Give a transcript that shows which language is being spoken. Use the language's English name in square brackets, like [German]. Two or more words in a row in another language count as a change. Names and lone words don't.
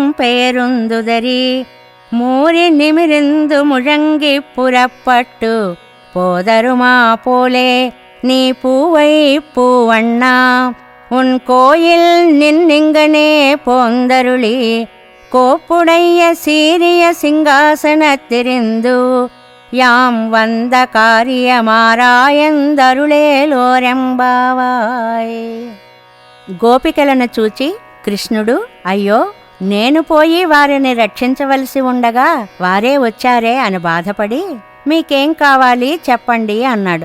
[Tamil] பெயருந்துதறி மூரி நிமிர்ந்து முழங்கி புறப்பட்டு போதருமா போலே நீ பூவை பூவண்ணா உன் கோயில் நின்னிங்கனே போந்தருளி கோப்புடைய சீரிய சிங்காசனத்திரிந்து யாம் வந்த காரியமாராய்ந்தருளேலோரெம்பாவாய். [Telugu] గోపికలను చూచి కృష్ణుడు, అయ్యో నేను పోయి వారిని రక్షించవలసి ఉండగా వారే వచ్చారే అని బాధపడి, మీకేం కావాలి చెప్పండి అన్నాడు.